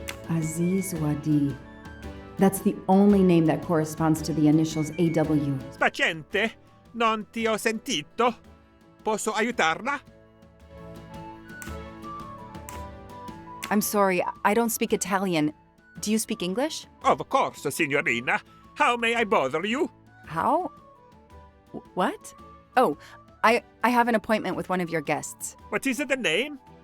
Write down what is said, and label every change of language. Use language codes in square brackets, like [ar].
[en] Aziz Wadi. That's the only name that corresponds to the initials AW. [it] Spacente, non ti ho sentito. Posso aiutarla? [en] I'm sorry, I don't speak Italian. Do you speak English? Of course, signorina. How may I bother you? How? What? Oh, I have an appointment with one of your guests. What is the name?